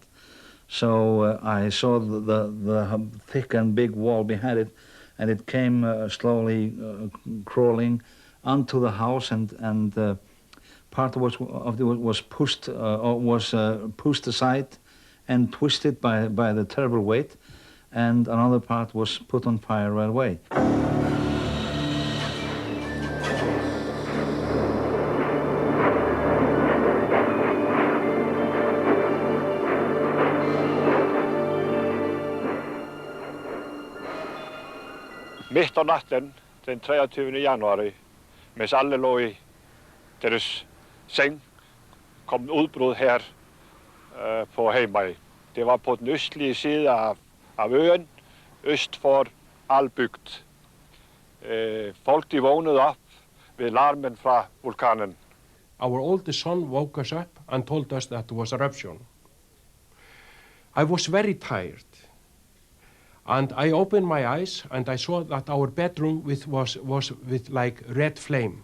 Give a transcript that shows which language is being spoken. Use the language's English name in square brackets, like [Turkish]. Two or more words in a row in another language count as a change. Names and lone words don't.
[English] So I saw the thick and big wall behind it, and it came slowly crawling onto the house, and part of it was pushed pushed aside and twisted by the terrible weight, and another part was put on fire right away. [Danish] Mitt á natten, den 23. januari, mens alle lå i deres seng, kom en udbrud her på Heimaey. Det var på den østlige side af øen, øst for Albygd. Folk de vågnede op ved larmen fra vulkanen. [English] Our oldest son woke us up and told us that there was an eruption. I was very tired, and I opened my eyes and I saw that our bedroom was with like red flame.